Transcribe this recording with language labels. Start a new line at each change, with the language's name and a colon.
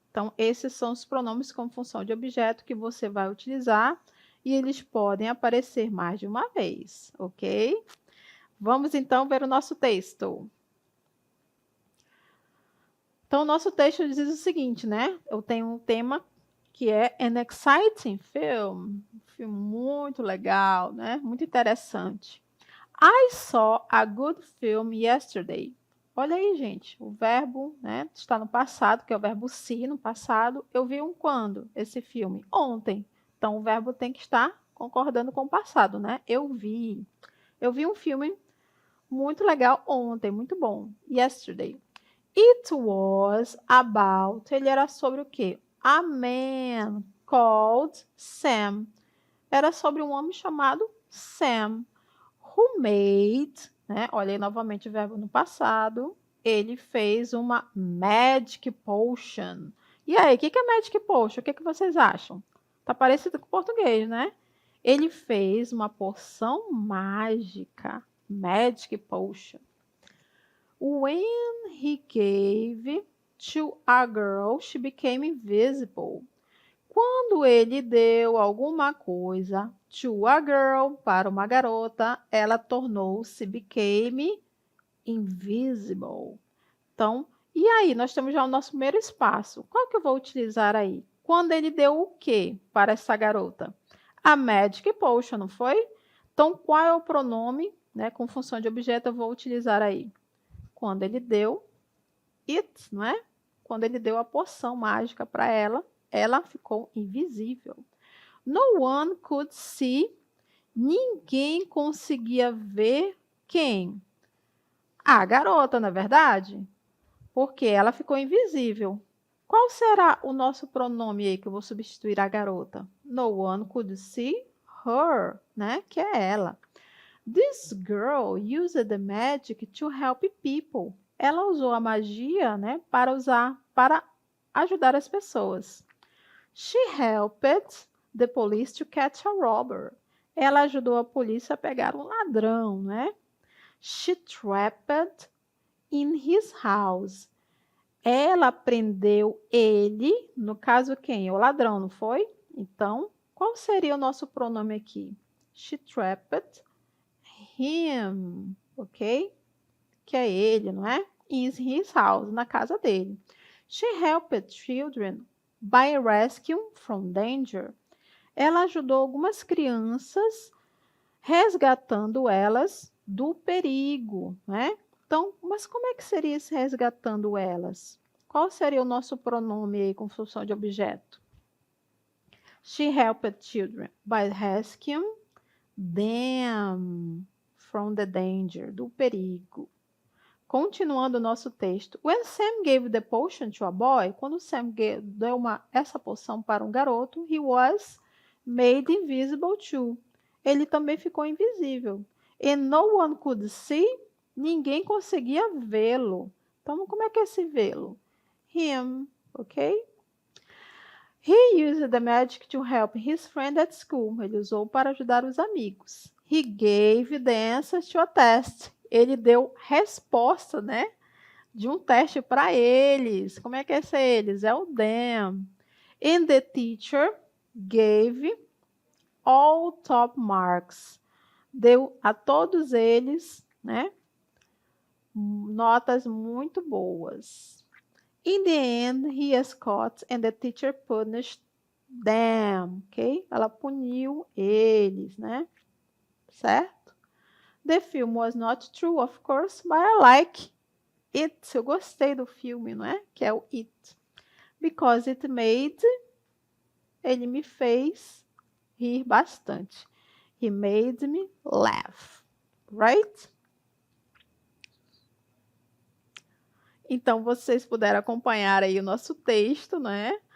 Portuguese: Então, esses são os pronomes com função de objeto que você vai utilizar e eles podem aparecer mais de uma vez, ok? Vamos então ver o nosso texto. Então, o nosso texto diz o seguinte, né? Eu tenho um tema que é An Exciting Film. Um filme muito legal, né? Muito interessante.
English: I saw a good film yesterday.
Portuguese: Olha aí, gente, o verbo, né, está no passado, que é o verbo see, no passado. Eu vi um quando? Esse filme? Ontem. Então, o verbo tem que estar concordando com o passado, né? Eu vi. Eu vi um filme muito legal ontem, muito bom.
English: Yesterday. It was about,
Portuguese: ele era sobre o quê?
English: A man called Sam.
Portuguese: Era sobre um homem chamado Sam,
English: who made,
Portuguese: né? Olha aí novamente o verbo no passado. Ele fez uma magic potion. E aí, o que é magic potion? O que vocês acham? Tá parecido com o português, né? Ele fez uma poção mágica.
English: Magic potion. When he gave to a girl, she became invisible.
Portuguese: Quando ele deu alguma coisa
English: to a girl,
Portuguese: para uma garota, ela tornou-se,
English: became invisible.
Portuguese: Então, e aí, nós temos já o nosso primeiro espaço. Qual que eu vou utilizar aí? Quando ele deu o quê para essa garota? A magic potion, não foi? Então, qual é o pronome, né, com função de objeto eu vou utilizar aí? Quando ele deu it, não é? Quando ele deu a poção mágica para ela, ela ficou invisível.
English: No one could see.
Portuguese: Ninguém conseguia ver quem? A garota, não é verdade? Porque ela ficou invisível. Qual será o nosso pronome aí que eu vou substituir a garota?
English: No one could see her, né?
Portuguese: Que é ela.
English: This girl used the magic to help people.
Portuguese: Ela usou a magia, né, para ajudar as pessoas.
English: She helped the police to catch a robber.
Portuguese: Ela ajudou a polícia a pegar um ladrão, né?
English: She trapped in his house.
Portuguese: Ela prendeu ele, no caso quem? O ladrão, não foi? Então, qual seria o nosso pronome aqui?
English: She trapped him,
Portuguese: ok? Que é ele, não é?
English: In his house,
Portuguese: na casa dele.
English: She helped children by rescuing from danger.
Portuguese: Ela ajudou algumas crianças resgatando elas do perigo, né? Então, mas como é que seria esse resgatando elas? Qual seria o nosso pronome aí com função de objeto?
English: She helped children by rescuing them from the danger,
Portuguese: do perigo.
English: Continuando o nosso texto. When Sam gave the potion to a boy,
Portuguese: quando Sam deu essa poção para um garoto,
English: he was made invisible too.
Portuguese: Ele também ficou invisível.
English: And no one could see,
Portuguese: ninguém conseguia vê-lo. Então, como é que é esse vê-lo?
English: Him, ok? He used the magic to help his friend at school.
Portuguese: Ele usou para ajudar os amigos.
English: He gave the answers to a test.
Portuguese: Ele deu resposta, né, de um teste para eles. Como é que é esse eles? É o them.
English: And the teacher gave all top marks.
Portuguese: Deu a todos eles, né, notas muito boas.
English: In the end, he was caught and the teacher punished them, ok?
Portuguese: Ela puniu eles, né? Certo?
English: The film was not true, of course, but I like it.
Portuguese: Eu gostei do filme, não é? Que é o It.
English: Because it made,
Portuguese: ele me fez rir bastante.
English: He made me laugh. Right?
Portuguese: Então, vocês puderam acompanhar aí o nosso texto, né?